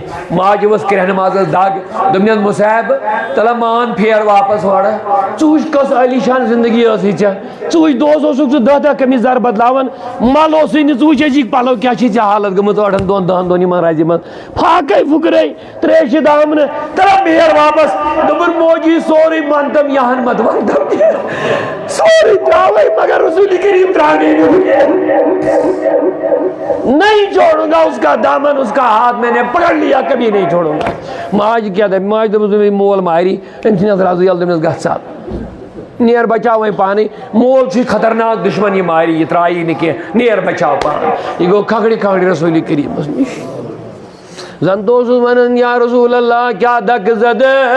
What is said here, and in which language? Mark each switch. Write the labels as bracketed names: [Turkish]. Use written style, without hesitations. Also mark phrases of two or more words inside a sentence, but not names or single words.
[Kashmiri] ماجہِ ؤژھ کرٛٮ۪ہنہٕ مازس دگ دوٚپنس مصعب تلہ مان پھیر واپس اورٕ ژٕ وٕچھ کۄس عٲلی شان زندگی ٲسٕے ژےٚ ژٕ وٕچھ دۄہس اوسُکھ ژٕ 10 قمیٖض بدلاوان مل اوسُے نہٕ ژٕ وٕچھ أزِکۍ پلو کیٛاہ چھِ ژےٚ حالت گٔمٕژ 8 دۄہن 10 دۄہن یِمن رزِ منٛز پھاکے پھُکرے ترٛیشہِ دامنہٕ تلہ پھیر واپس دوٚپُن موجی سورُے منتم یہن مت ونتم سورُے ترٛاوے مگر رسوٗل کریم ترانے [Urdu] نہیں چھوڑوں گا اس کا دامن اس کا ہاتھ میں نے پکڑ لیا کبھی نہیں چھوڑوں گا [Kashmiri] ماج کیا دے ماج دوٚپُس مول ماری أمۍ ژھٕنٮ۪س رزٕ یَلہٕ دوٚپنس گژھ ژَل نیر بچاو وۄنۍ پانے مول چھُے خطرناک دُشمن یہِ ماری یہِ ترٛایی نہٕ کینٛہہ نیر بچاو پان یہِ گوٚو کھکھرِ کھکھرِ رسوٗل کریٖمس نِش زن تو اوسُس ونان [Arabic] یا رسول اللہ [Kashmiri] کیٛاہ دکہٕ زدٕ